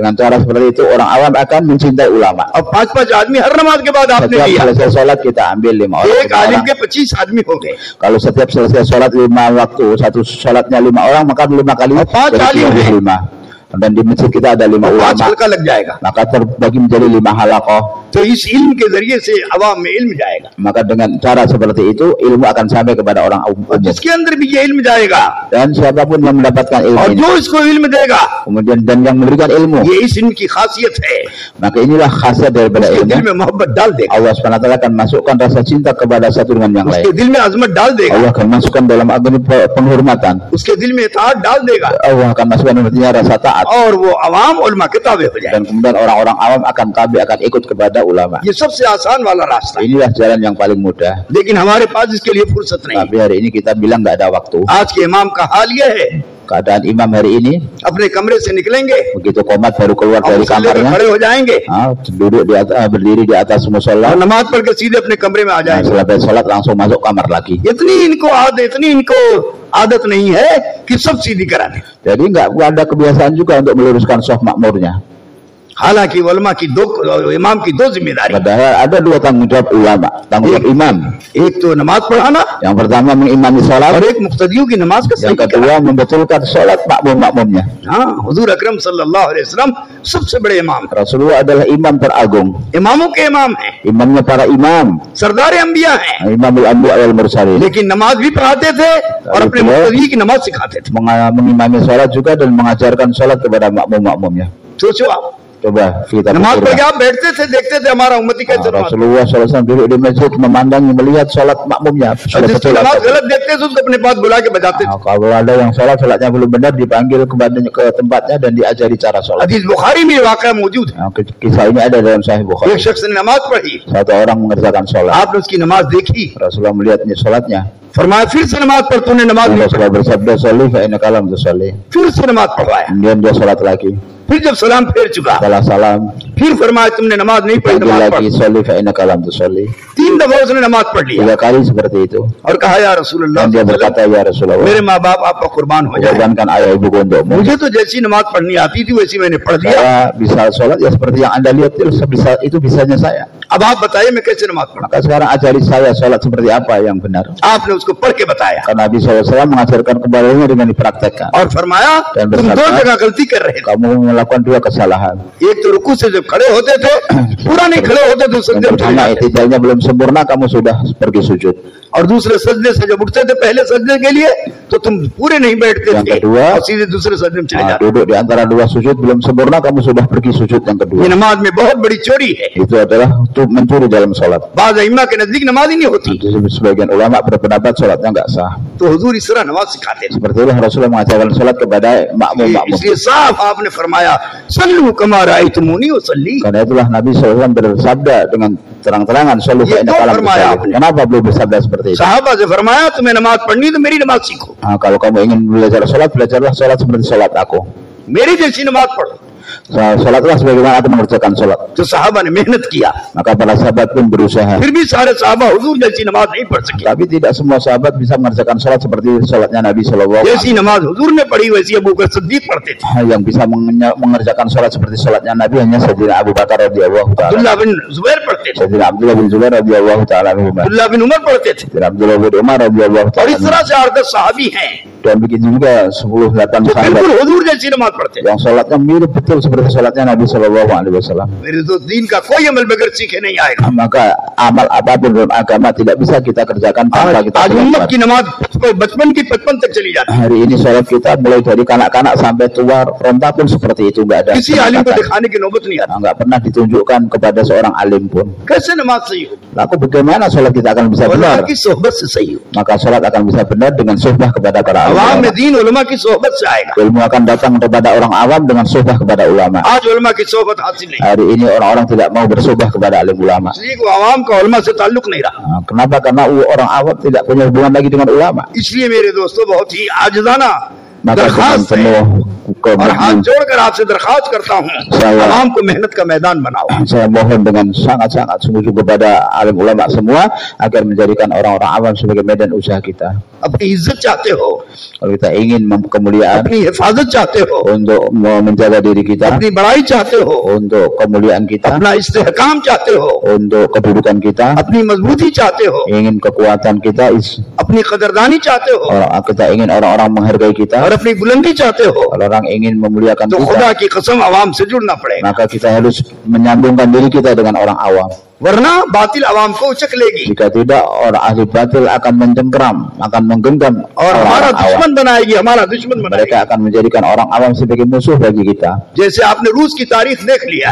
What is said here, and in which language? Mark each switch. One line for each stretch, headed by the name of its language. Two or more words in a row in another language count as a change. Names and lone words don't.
Indonesian: Dengan cara seperti itu orang awam akan mencintai ulama.
Hindi: और 5-5 आदमी हर नमाज के बाद आपने
Indonesian: Setiap
Hindi: लिया,
Indonesian: selesai sholat kita ambil 5 orang.
Hindi: एक आलिम के 25 आदमी हो गए।
Indonesian: Kalau setiap selesai sholat 5 waktu, satu sholatnya 5 orang, maka 5 kali Oh, 5 jadi alim. 5. Dan di masjid kita ada 5 5 ulama,
Hindi: हल्का लग जाएगा।
Indonesian: maka terbagi menjadi 5 halaqah.
Hindi: तो इस इल्म के जरिए से अवाम में इल्म जाएगा
Indonesian: Maka dengan cara seperti itu ilmu akan sampai kepada orang
Hindi: और
Indonesian: umum.
Hindi: जिसके अंदर भी ये इल्म जाएगा
Indonesian: Dan siapapun yang mendapatkan ilmu
Hindi: और
Indonesian: ini,
Hindi: जो इसको इल्म देगा,
Indonesian: kemudian dan yang memberikan ilmu,
Hindi: ये इस इल्म की खासियत है,
Indonesian: maka inilah khasiat daripada
Hindi: उसके दिल
Indonesian: ilmu.
Hindi: में मोहब्बत डाल देगा,
Indonesian: Allah SWT akan masukkan rasa cinta kepada satu dengan yang
Hindi: उसके
Indonesian: lain.
Hindi: दिल में अजमत डाल देगा,
Indonesian: Allah akan masukkan dalam agama penghormatan.
Hindi: उसके दिल में इताअत डाल देगा
Indonesian: Allah akan masukkan dalam hatinya rasa taat.
Hindi: और वो अवाम उलमा के ताबे हो जाए।
Indonesian: Dan kemudian orang-orang awam akan tabi, akan ikut kepada ulama.
Hindi: ये सबसे आसान वाला रास्ता है,
Indonesian: Inilah jalan yang paling mudah.
Hindi: लेकिन हमारे पास इसके लिए फुर्सत नहीं है।
Indonesian: Tapi hari ini kita bilang nggak ada waktu.
Hindi: आज के इमाम का हाल ये है,
Indonesian: Keadaan imam hari ini
Hindi: अपने कमरे से निकलेंगे
Indonesian: begitu qomat baru keluar
Hindi: और
Indonesian: dari
Hindi: मुसल्ले पे
Indonesian: kamarnya,
Hindi: खड़े हो जाएंगे
Indonesian: duduk di atas, berdiri di atas musola,
Hindi: और नमाज पढ़ के सीधे अपने कमरे में आ जाएंगे।
Indonesian: selesai sholat langsung masuk kamar lagi.
Hindi: इतनी इनको आदत नहीं है कि सब सीधी करा दे।
Indonesian: Jadi nggak ada kebiasaan juga untuk meluruskan soft makmurnya.
Hindi: हालांकि उलमा की दो, इमाम की दो जिम्मेदारी,
Indonesian: Padahal ada dua tanggung jawab ulama, tanggung jawab imam.
Hindi: एक तो नमाज पढ़ाना
Indonesian: Yang pertama mengimami
Hindi: और
Indonesian: sholat,
Hindi: एक मुक्तदियों की नमाज का सही
Indonesian: yang kedua membetulkan sholat makmum-makmumnya.
Hindi: हाँ, हुजूर अकरम
Arabic: صلى الله عليه وسلم
Hindi: सबसे बड़े इमाम,
Indonesian: Rasulullah adalah imam teragung,
Hindi: इमामों के इमाम हैं,
Indonesian: imamnya para imam,
Hindi: सरदार अंबिया हैं,
Arabic: إمام الأنبياء والمرسلين.
Hindi: लेकिन नमाज भी पढ़ाते थे और अपने मुक्तदी की नमाज सिखाते थे।
Indonesian: Mengimami sholat juga dan mengajarkan sholat kepada makmum-makmumnya.
Hindi: सोचो आप,
Indonesian: Coba kita
Hindi: नमाज पढ़ के
Indonesian: pikirkan.
Hindi: आप बैठते थे, देखते थे हमारा उम्मती कैसे नमाज,
Indonesian: Rasulullah SAW duduk di masjid memandangi, melihat sholat makmumnya.
Hindi: और
Indonesian: Sholat
Hindi: जिसकी
Indonesian: sholat.
Hindi: नमाज गलत देखते थे उसको अपने पास बुला के बजाते थे।
Indonesian: Kalau ada yang sholatnya belum benar, dipanggil ke tempatnya dan diajari cara sholat.
Hindi: हदीस बुखारी में वाक़या मौजूद है,
Indonesian: Kisah ini ada dalam Sahih Bukhari.
Hindi: एक शख्स ने नमाज पढ़ी,
Indonesian: Satu orang mengerjakan sholat.
Hindi: आपने उसकी नमाज देखी,
Indonesian: Rasulullah melihatnya sholatnya.
Hindi: फरमाया फिर से नमाज पढ़, तूने नमाज नहीं पढ़ी,
Indonesian: Rasulullah bersabda,
Arabic: "صلّ فإنك لم تصلّ."
Hindi: फिर से नमाज पढ़वाया,
Indonesian: Kemudian dia sholat lagi.
Hindi: फिर जब सलाम फेर चुका,
Indonesian: Setelah salam,
Hindi: फिर फरमाया तुमने नमाज नहीं पढ़ी,
Indonesian: panggil
Hindi: नमाज पढ़।
Indonesian: lagi,
Arabic: "صلّ فإنك لم تصلّ."
Hindi: 3 दफा उसने नमाज पढ़ लिया
Indonesian: 3 kali seperti itu.
Hindi: और कहा
Arabic: يا رسول الله,
Indonesian: Dan dia berkata,
Arabic: "يا رسول الله,
Hindi: मेरे माँ बाप आपका कुर्बान हो जाए,
Indonesian: korbankan ayah ibuku untukmu.
Hindi: मुझे तो जैसी नमाज पढ़नी आती थी वैसी मैंने पढ़ दिया,
Indonesian: Saya bisa sholat ya seperti yang Anda lihat itu bisanya saya.
Hindi: अब आप बताइए मैं कैसे नमाज पढ़ा।
Indonesian: Maka sekarang ajari saya sholat seperti apa yang benar."
Hindi: आपने उसको पढ़ के बताया
Indonesian: Karena Nabi SAW mengajarkan kepadanya dengan dipraktekkan.
Hindi: और फरमाया
Indonesian: Dan
Hindi: तुम 2
Indonesian: bersabda,
Hindi: जगह गलती कर रहे थे,
Indonesian: kamu melakukan 2 kesalahan.
Hindi: एक तो रुकू से जब खड़े होते थे पूरा नहीं खड़े होते थे,
Indonesian: Yang
Hindi: सजदे में चले
Indonesian: pertama,
Hindi: जाते थे,
Indonesian: itidalnya belum sempurna, kamu sudah pergi sujud.
Hindi: और दूसरे सजदे से जब उठते थे पहले सजदे के लिए तो तुम पूरे नहीं बैठते
Indonesian: Yang
Hindi: थे
Indonesian: kedua,
Hindi: और सीधे दूसरे सजदे में चले
Indonesian: Nah,
Hindi: जाते।
Indonesian: duduk di antara 2 sujud belum sempurna, kamu sudah pergi sujud yang kedua.
Hindi: ये नमाज में बहुत बड़ी चोरी है,
Indonesian: Itu adalah untuk mencuri dalam sholat.
Hindi: बाज़ अइम्मा के नजदीक नमाज ही नहीं होती,
Indonesian: Sebagian ulama berpendapat sholatnya nggak sah.
Hindi: तो हुजूर इस तरह नमाज सिखाते थे।
Indonesian: Seperti itulah Rasulullah mengajarkan sholat kepada makmum-makmum.
Hindi: इसलिए साफ आपने फरमाया
Arabic: صلوا كما رأيتموني أصلي,
Indonesian: Karena itulah Nabi SAW bersabda dengan terang-terangan,
Arabic: "صلوا فإنك لم تصل."
Indonesian: Kenapa belum bersabda seperti itu?
Hindi: साहबा से फरमाया तुम्हें नमाज पढ़नी तो मेरी नमाज सीखो,
Indonesian: Nah, kalau kamu ingin belajar sholat, belajarlah sholat seperti sholat aku.
Hindi: मेरी जैसी नमाज पढ़ो।
Indonesian: Sholatlah sebagaimana aku mengerjakan sholat.
Hindi: तो साहबा ने मेहनत किया,
Indonesian: Maka para sahabat pun berusaha.
Hindi: फिर भी सारे साहबा हुजूर जैसी नमाज नहीं पढ़ सके,
Indonesian: Tapi tidak semua sahabat bisa mengerjakan sholat seperti sholatnya Nabi SAW.
Hindi: जैसी नमाज हुजूर ने पढ़ी वैसी अबू बकर सिद्दीक पढ़ते थे,
Indonesian: Yang bisa mengerjakan sholat seperti sholatnya Nabi hanya Sayyidina Abu Bakar
Arabic: رضي الله تعالى.
Hindi: अब्दुल्लाह बिन जुबैर पढ़ते थे,
Indonesian: Sayyidina Abdullah bin Zubair
Arabic: رضي الله تعالى عنه.
Hindi: अब्दुल्लाह बिन उमर पढ़ते थे,
Indonesian: Sayyidina Abdullah bin Umar radhiyallahu
Hindi: और
Indonesian: taala
Hindi: इस तरह से 8-10 साहबी हैं
Indonesian: dan begitu juga 10-8
Hindi: जो
Indonesian: sahabat
Hindi: बिल्कुल हुजूर जैसी नमाज पढ़ते थे।
Indonesian: yang sholatnya mirip betul seperti sholatnya Nabi
Arabic: صلى الله عليه وسلم.
Hindi: मेरे तो दीन का कोई अमल बगैर सीखे नहीं आएगा।
Indonesian: Maka amal apapun dalam agama tidak bisa kita kerjakan tanpa kita
Hindi: आज उम्मत
Indonesian: belajar.
Hindi: की नमाज बचपन की 55 तक चली जाती है,
Indonesian: Hari ini sholat kita mulai dari kanak-kanak sampai tua renta pun seperti itu, nggak ada
Hindi: किसी आलिम को
Indonesian: peningkatan.
Hindi: दिखाने की नौबत नहीं आती।
Indonesian: Nggak pernah ditunjukkan kepada seorang alim pun.
Hindi: कैसे नमाज सही हो?
Indonesian: Lalu bagaimana sholat kita akan bisa benar?
Hindi: उलमा की सोहबत से सही हो,
Indonesian: Maka sholat akan bisa benar dengan suhbah kepada para
Hindi: अवाम
Indonesian: ulama.
Hindi: में दीन उलमा की सोहबत से आएगा।
Indonesian: Ilmu akan datang kepada orang awam dengan suhbah kepada ulama.
Hindi: आज उलमा की सोहबत हासिल नहीं,
Indonesian: Hari ini orang-orang tidak mau bersuhbah kepada alim ulama.
Hindi: इसलिए वो अवाम का उलमा से ताल्लुक नहीं रहा।
Indonesian: Nah, kenapa? Karena orang awam tidak punya hubungan lagi dengan ulama.
Hindi: इसलिए मेरे दोस्तों बहुत ही आजिज़ाना
Indonesian: Maka dengan
Hindi: दरखास्त है
Indonesian: penuh
Hindi: और हाथ जोड़कर आपसे दरखास्त करता हूँ, अवाम को मेहनत का मैदान बनाओ।
Indonesian: saya mohon dengan sangat-sangat sungguh kepada alim ulama semua agar menjadikan orang-orang awam sebagai medan usaha kita.
Hindi: अपनी इज्जत चाहते हो,
Indonesian: Kalau kita ingin kemuliaan,
Hindi: अपनी हिफाजत चाहते हो,
Indonesian: untuk menjaga diri kita,
Hindi: अपनी बड़ाई चाहते हो,
Indonesian: untuk kemuliaan kita,
Hindi: अपना इस्तेहकाम चाहते हो,
Indonesian: untuk kedudukan kita,
Hindi: अपनी मजबूती चाहते हो,
Indonesian: ingin kekuatan kita,
Hindi: अपनी कदरदानी चाहते हो
Indonesian: kita ingin orang-orang menghargai kita,
Hindi: और अपनी बुलंदी चाहते हो,
Indonesian: orang ingin memuliakan
Hindi: तो
Indonesian: kita,
Hindi: खुदा की कसम अवाम से जुड़ना पड़ेगा,
Indonesian: maka kita harus menyambungkan diri kita dengan orang awam.
Hindi: वरना बातिल अवाम को उचक लेगी
Indonesian: Jika tidak, orang ahli batil akan mencengkeram, akan menggenggam
Hindi: और हमारा
Indonesian: orang awam.
Hindi: दुश्मन बनाएगी, हमारा दुश्मन बनाएगी।
Indonesian: Mereka akan menjadikan orang awam sebagai musuh bagi kita.
Hindi: जैसे आपने रूस की तारीख देख लिया,